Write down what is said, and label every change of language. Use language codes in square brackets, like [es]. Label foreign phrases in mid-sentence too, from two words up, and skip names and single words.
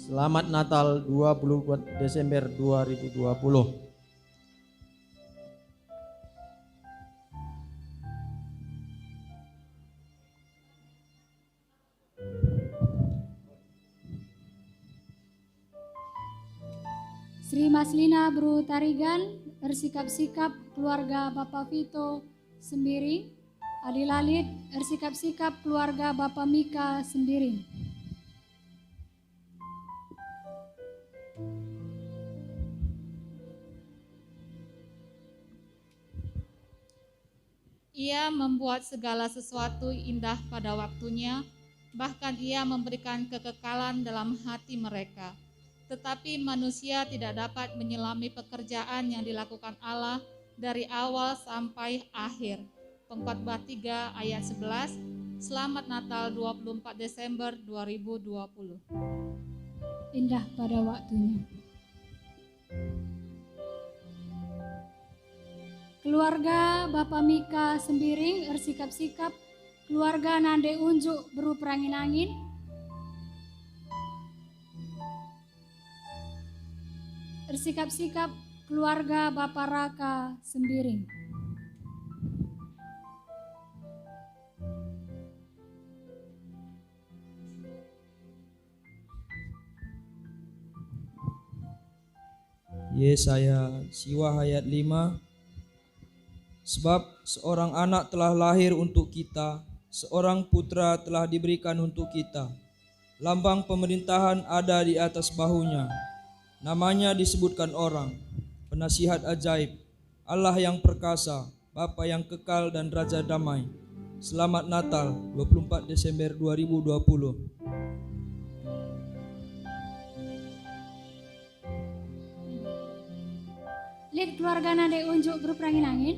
[id] Selamat Natal 20 Desember 2020. Sri Maslina Bru Tarigan, bersikap-sikap keluarga Bapak Vito Sembiring. Adi Lalit, bersikap-sikap keluarga Bapak Mika Sembiring. Ia membuat segala sesuatu indah pada waktunya, bahkan ia memberikan kekekalan dalam hati mereka. Tetapi manusia tidak dapat menyelami pekerjaan yang dilakukan Allah dari awal sampai akhir. Pengkhotbah 3 ayat 11. Selamat Natal 24 Desember 2020. Indah pada waktunya. Keluarga Bapak Mika Sembiring, bersikap-sikap keluarga Nande Unjuk Bru Perangin-angin. Bersikap-sikap keluarga Bapak Raka Sembiring. Yesaya Siwa ayat 5. Sebab seorang anak telah lahir untuk kita, seorang putra telah diberikan untuk kita. Lambang pemerintahan ada di atas bahunya. Namanya disebutkan orang, penasihat ajaib, Allah yang perkasa, Bapa yang kekal dan Raja damai. Selamat Natal 24 Desember 2020. Lid keluarga Nande Unjuk Bru Perangin-angin.